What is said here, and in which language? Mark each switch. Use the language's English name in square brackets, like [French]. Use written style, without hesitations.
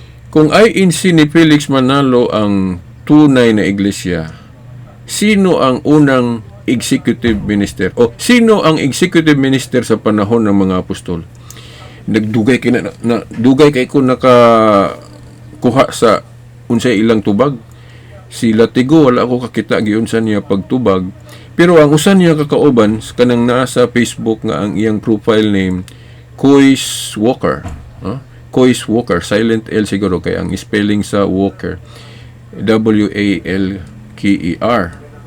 [Filipino] Kung INC ni Felix Manalo ang tunay na iglesia, sino ang unang executive minister o sino ang executive minister sa panahon ng mga apostol? [Cebuano] Nagdugay kay na dugay kay ko nakakuha sa unsay ilang tubag. Si Latigo wala ako kakita giunsan niya pagtubag, pero ang usan niya kakauban kanang naa sa Facebook nga ang iyang profile name Kois Walker. Kois Walker, silent L siguro kay ang spelling sa Walker WALKER.